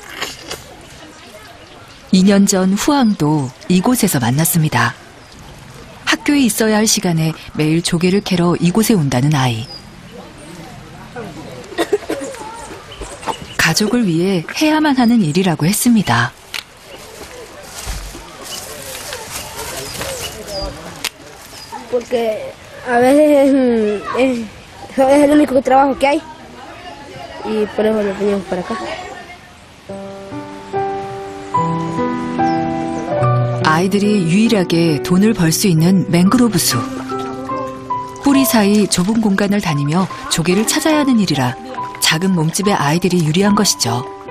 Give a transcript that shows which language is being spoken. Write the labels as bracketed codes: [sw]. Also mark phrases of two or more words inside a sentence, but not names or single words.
[ko] 2년 전 후앙도 이곳에서 만났습니다. 학교에 있어야 할 시간에 매일 조개를 캐러 이곳에 온다는 아이. 가족을 위해 해야만 하는 일이라고 했습니다. [es] Porque a veces es el único trabajo que hay. Y por eso nos venimos para acá. [ko] 아이들이 유일하게 돈을 벌 수 있는 맹그로브 숲. 뿌리 사이 좁은 공간을 다니며 조개를 찾아야 하는 일이라 작은 몸집의 아이들이 유리한 것이죠.